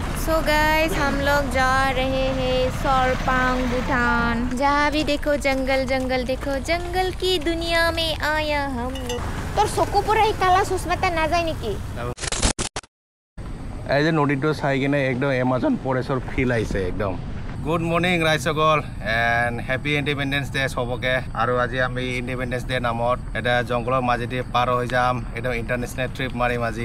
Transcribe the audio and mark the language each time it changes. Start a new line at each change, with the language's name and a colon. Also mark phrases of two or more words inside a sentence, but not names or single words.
English: so guys
Hindi: हम लोग जा रहे हैं सोरपांग भूटान। जहाँ भी देखो जंगल जंगल, देखो जंगल की दुनिया में आया हम लोग।
Assamese: তোর চকু পৰা এই কালা চশমাটা নাযায় নেকি? এই যে নদীটো চাই কিনে একদম এমাজন ফৰেষ্টৰ ফিল আহিছে একদম।
English: good morning ৰাইজসকল and happy independence day সবকে।
Assamese: আৰু আজি আমি
English: independence day
Assamese: নামত এটা জংঘলৰ মাজেদি পাৰ হৈ যাম, একদম
English: international trip
Assamese: মাৰিম আজি।